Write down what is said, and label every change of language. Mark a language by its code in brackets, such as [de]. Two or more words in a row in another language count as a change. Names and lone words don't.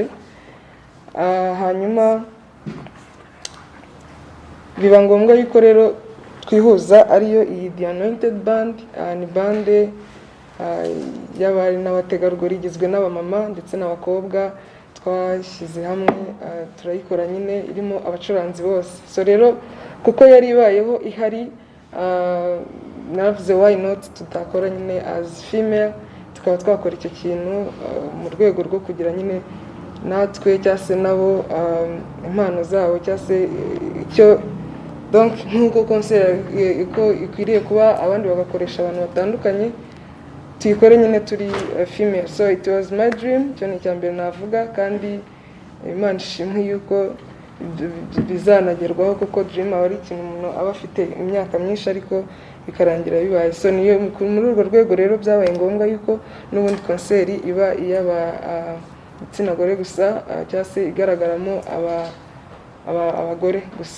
[rw] Hanyuma biba ngombwa yuko rero twihuza ariyo iyi The Anointed Band. Ni bande y'abari n'abategarugori igizwe n'abamama ndetse n'abakobwa, twashyize hamwe turayikora nyine, irimo abacuranzi bose. So rero kuko yari ibayeho ihari, navuze [en] why not [rw] tutakora nyine [en] as female, [rw] tukaba twakora icyo kintu mu rwego rwo kugira nyine natwe cyangwa se nabo impano zabo cyangwa se icyo donc nk'uko concert ikwiriye kuba abandi bagakoresha abantu batandukanye, tuyikore nyine turi female. [en] So it was my dream, [rw] cyo ni icyambere navuga, kandi Imana ishimwe yuko bizanagerwaho, kuko dream aba ari ikintu umuntu aba afite imyaka myinshi ariko bikarangira bibaye. So niyo muri urwo rwego rero byabaye ngombwa yuko n'ubundi concert iba igitsina gore gusa cyangwa se igaragaramo abagore gusa.